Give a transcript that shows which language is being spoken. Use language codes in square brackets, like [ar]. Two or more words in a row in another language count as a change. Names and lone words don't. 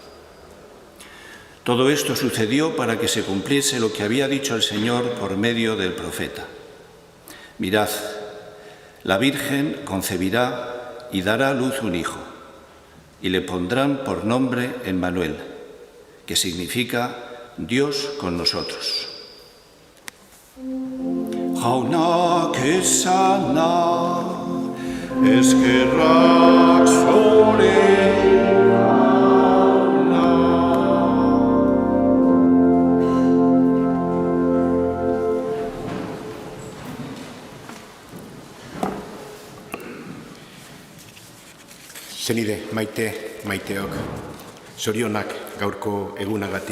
[es] Todo esto sucedió para que se cumpliese lo que había dicho el Señor por medio del profeta. Mirad, la Virgen concebirá y dará a luz un hijo, y le pondrán por nombre Emmanuel, que significa Dios con nosotros. [eu] Jaunak esana, eskerrak zure. Zenide, maiteok, zorionak gaurko egunagatik.